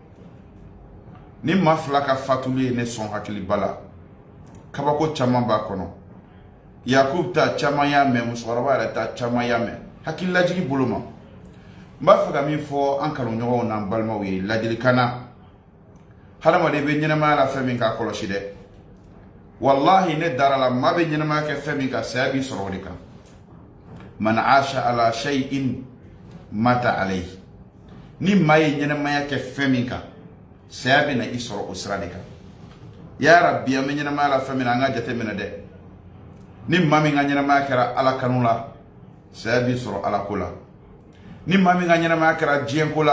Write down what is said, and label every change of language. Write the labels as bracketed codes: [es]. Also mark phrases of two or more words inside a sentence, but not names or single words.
[bm] ni maa fila ka fatuli ye ne sɔn hakiliba la kabako caman b'a kɔnɔ Yakubu ta caman y'a mɛn musokɔrɔba yɛrɛ ta caman y'a mɛn hakililajigi bolo ma n b'a fɛ ka min fɔ an kanuɲɔgɔnw n'an balimaw ye ladilikan na hadamaden bɛ ɲɛnɛmaya la fɛn min k'a kɔlɔsi dɛ wallahi ne dara la maa bɛ ɲɛnɛmaya kɛ fɛn min ka saya b'i sɔrɔ o de kan [ar] من عاش على شيء مات عليه [bm] ni maa ye ɲɛnɛmaya kɛ fɛn min kan saya bɛ na i sɔrɔ o sira de kan [ar] يا ربي [bm] an bɛ ɲɛnɛmaya la fɛn min na an ka jate minɛ dɛ ni maa min ka ɲɛnɛmaya kɛra Ala kanu la saya b'i sɔrɔ Ala ko la ni maa min ka ɲɛnɛmaya kɛra diɲɛ ko